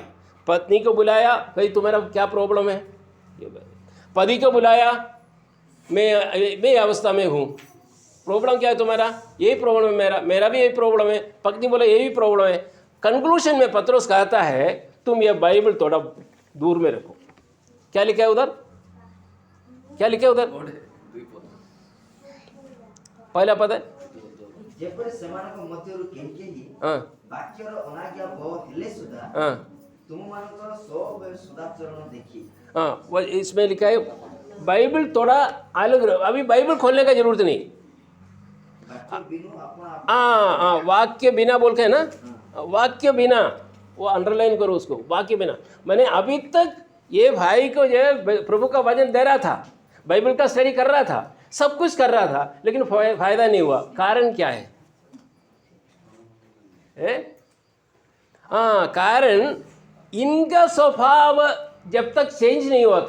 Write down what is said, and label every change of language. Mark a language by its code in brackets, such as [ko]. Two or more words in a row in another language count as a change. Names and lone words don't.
[hi] पत्नी को बुलाया, भाई तुम्हारा क्या प्रॉब्लम है? पति को बुलाया, मैं अवस्था में हूँ, प्रॉब्लम क्या है तुम्हारा? यही प्रॉब्लम है, मेरा भी यही प्रॉब्लम है। पत्नी बोले यही प्रॉब्लम है। कंक्लूशन में पत्रोस कहता है तुम ये बाइबल थोड़ा दूर में रखो। क्या लिखा है उधर? क्या लिखा है उधर? पहला पद है [or] ଯେପରି ସେମାନଙ୍କ ମଧ୍ୟରୁ କେହି କେହି [hi] हाँ [or] ବାକ୍ୟର ଅନାଜ୍ଞା ଭୟ ହେଲେ ସୁଦ୍ଧା [hi] हाँ [or] ତୁମମାନଙ୍କର ସବୁବେଳେ ସଦାଚରଣ ଦେଖି। [hi] हाँ, वो इसमें लिखा है बाइबल थोड़ा अलग। अभी बाइबल खोलने का जरूरत नहीं। [or] ବାକ୍ୟ ବିନୁ ଆପଣ [hi] हाँ, वाक्य बिना बोल के है ना, वाक्य बिना, वो अंडरलाइन करो उसको, वाक्य बिना। मैंने अभी तक ये भाई को जो है प्रभु का वचन दे रहा था, बाइबल का स्टडी कर रहा था, सब कुछ कर रहा था, लेकिन फायदा नहीं हुआ। कारण क्या है? हाँ, कारण इनका स्वभाव जब तक चेंज नहीं हुआ।